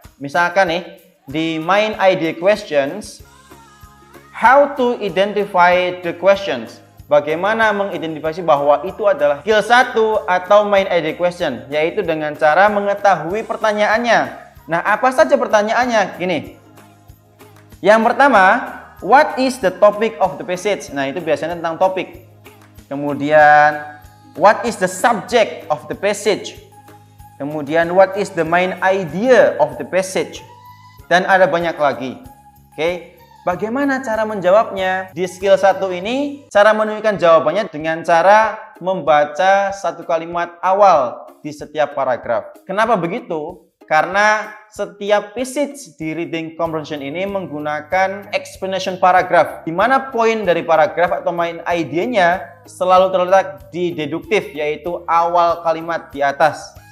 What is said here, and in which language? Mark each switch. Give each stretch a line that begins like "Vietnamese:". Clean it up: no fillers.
Indonesian: Misalkan nih, di
English: main idea questions, how to identify the questions.
Indonesian: Bagaimana mengidentifikasi bahwa itu adalah skill 1 atau main idea question, yaitu dengan cara mengetahui pertanyaannya. Nah, apa saja pertanyaannya? Gini. Yang pertama,
English: what is the topic of the passage?
Indonesian: Nah, itu biasanya tentang topik. Kemudian,
English: what is the subject of the passage? Kemudian, what is the main idea of the passage?
Indonesian: Dan ada banyak lagi. Oke, bagaimana cara menjawabnya? Di skill 1 ini, cara menunjukkan jawabannya dengan cara membaca satu kalimat awal di setiap paragraf. Kenapa begitu? Karena setiap passage di reading comprehension ini menggunakan explanation paragraph, di mana poin dari paragraf atau main idenya selalu terletak di deduktif, yaitu awal kalimat di atas.